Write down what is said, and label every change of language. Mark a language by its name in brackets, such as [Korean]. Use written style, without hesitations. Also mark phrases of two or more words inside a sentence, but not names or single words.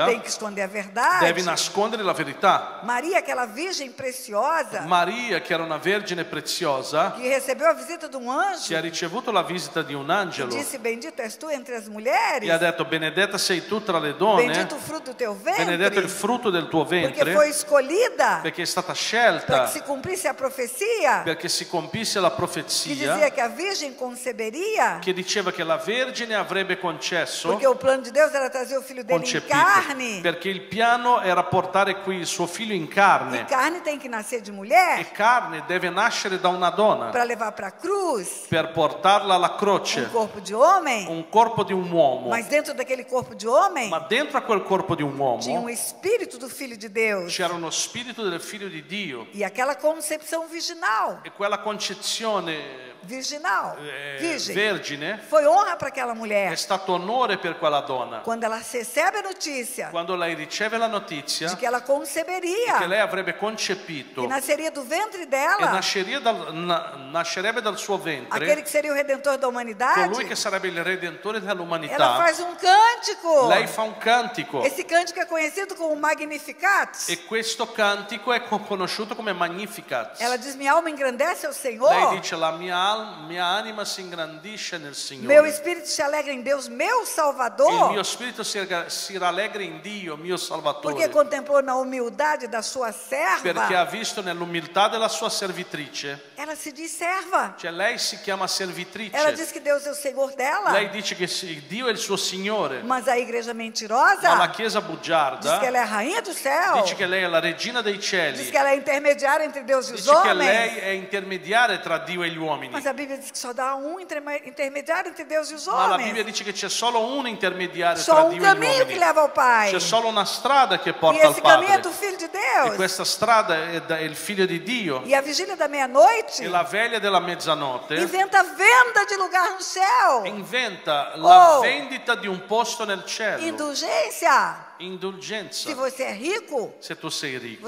[Portuguese] tem que esconder a verdade. [Italian] devi nascondere la verità. [Portuguese] Maria, aquela virgem preciosa, [Italian] Maria, che era una vergine preziosa, [Portuguese] que recebeu a visita de um anjo [Italian] che ha ricevuto la visita di un [Portuguese] e [Italian] angelo [Portuguese] disse, bendito és tu entre as [Italian] e [Portuguese] mulheres, [Italian] ha detto benedetta sei tu tra le donne, [Portuguese] bendito o fruto do teu [Italian] benedetto il [Portuguese] ventre, [Italian] frutto del tuo [Portuguese] porque [Italian] ventre, [Portuguese] foi escolhida [Italian] perché è stata [Portuguese] para [Italian] scelta [Portuguese] que se cumprisse a profecia [Italian] perché si compisse la [Portuguese] que [Italian] profezia [Portuguese] dizia que a virgem conceberia [Italian] che diceva che la Vergine avrebbe concepito successo [Portuguese] Porque o plano de Deus era trazer o filho dele em carne. [Italian] perché il piano era portare qui il suo figlio in carne. [Portuguese] E carne tem que nascer de mulher. [Italian] E carne deve nascere da una donna [Portuguese] Para levar para a cruz. [Italian] per portarla alla croce. [Portuguese] Corpo de homem. [Italian] Un corpo di un uomo. [Portuguese] Mas dentro daquele corpo de homem. [Italian] Ma dentro a quel corpo di un uomo [Portuguese] tinha espírito do filho de Deus. [Italian] C'era uno spirito del figlio di Dio. [Portuguese] E aquela concepção virginal. [Italian] E quella concezione [Portuguese] virginal, [Italian] vergine, [Portuguese] foi honra para aquela mulher. [Italian] È stato onore per quella donna. [Portuguese] Quando ela recebe a notícia, [Italian] quando lei riceve la notizia, [Portuguese] de que ela conceberia, [Italian] che lei avrebbe concepito, [Portuguese] que nasceria do ventre dela, [Italian] e nascerebbe dal suo ventre, [Portuguese] aquele que seria o redentor da humanidade, [Italian] colui che sarebbe il redentore dell'umanità. [Portuguese] Ela faz cântico. [Italian] Lei fa un cantico. [Portuguese] Esse cântico é conhecido como Magnificat. [Italian] E questo cantico è conosciuto come Magnificat. [Portuguese] Ela diz: minha alma engrandece ao Senhor. [Italian] Lei dice: la mia anima si ingrandisce nel Signore. [Portuguese] Meu espírito se alegra em Deus, meu Salvador. [Italian] Il mio spirito si rallegra in Dio, mio Salvatore. [Portuguese] Porque contemplou na humildade da sua serva. [Italian] Perché ha visto nell'umiltà della sua servitrice. [Portuguese] Ela se diz serva. [Italian] Cioè lei si chiama servitrice. [Portuguese] Ela diz que Deus é o Senhor dela. [Italian] Lei dice che Dio è il suo Signore. [Portuguese] Mas a igreja mentirosa, [Italian] ma la chiesa bugiarda, [Portuguese] diz que ela é a rainha do céu. [Italian] Dice che lei è la regina dei cieli. [Portuguese] Diz que ela é intermediária entre Deus e os [Italian] dice [Portuguese] homens. [Italian] che lei è intermediaria tra Dio e gli uomini. [Portuguese] Mas a Bíblia diz que só dá intermediário entre Deus e os [Italian] Ma la [Portuguese] homens. [Italian] Bibbia dice che c'è solo un intermediario [Portuguese] Só [Italian] tra [Portuguese] um [Italian] Dio e gli [Portuguese] caminho [Italian] uomini. [Portuguese] que leva ao Pai. [Italian] C'è solo una strada che [Portuguese] E [Italian] porta al [Portuguese] esse caminho é [Italian] Padre. [Portuguese] do Filho de Deus. [Italian] E questa strada è il Figlio di Dio. [Portuguese] E a vigília da meia-noite [Italian] E la veglia della mezzanotte [Portuguese] inventa venda de lugar no céu. [Italian] inventa la Oh. vendita di un posto nel cielo. [Portuguese] Indulgência. [Italian] Indulgenza. [Portuguese] Se você é rico, [Italian] Se tu sei ricco,